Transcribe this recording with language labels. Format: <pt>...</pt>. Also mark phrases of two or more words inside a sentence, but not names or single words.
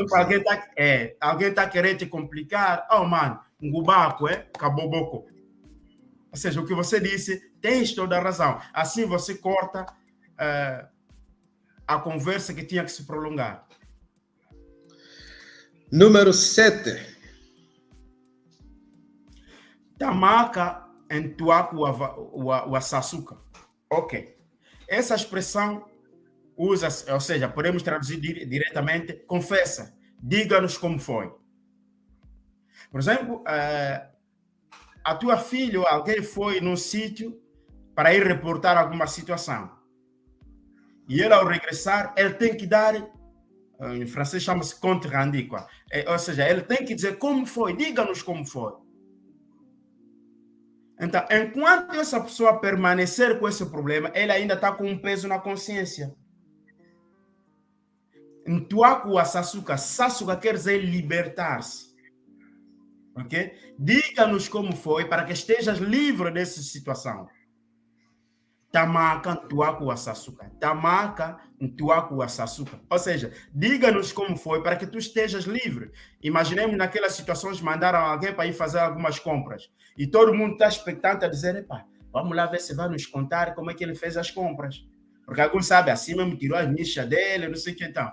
<pt>Por exemplo, alguém está querendo te complicar. Oh, mano,</pt> <kg>ngubaku, kaboboko.</kg> <pt>Ou seja, o que você disse, tens toda a razão. Assim você corta a conversa que tinha que se prolongar. Número 7.</pt> <kg>Tamaka entuaku wa sasuka.</kg> <pt>Ok. Essa expressão usa, ou seja, podemos traduzir diretamente, confessa, diga-nos como foi. Por exemplo, a tua filha ou alguém foi num sítio para ir reportar alguma situação. E ele, ao regressar, ele tem que dar, em francês chama-se</pt> <fr>compte rendu,</fr> <pt>ou seja, ele tem que dizer como foi, diga-nos como foi. Então, enquanto essa pessoa permanecer com esse problema, ele ainda está com um peso na consciência.</pt> <kg>Ntuaku a Sasuka.</kg> <pt>Sasuka quer dizer libertar-se. Ok? Diga-nos como foi para que estejas livre dessa situação.</pt> <kg>Tamaka ntuaku a Sasuka. Tamaka ntuaku a Sasuka.</kg> <pt>Ou seja, diga-nos como foi para que tu estejas livre. Imaginemos naquelas situações, mandaram alguém para ir fazer algumas compras. E todo mundo está expectante a dizer, vamos lá ver se vai nos contar como é que ele fez as compras. Porque alguns sabem, assim mesmo tirou as nichas dele, não sei o que então.</pt>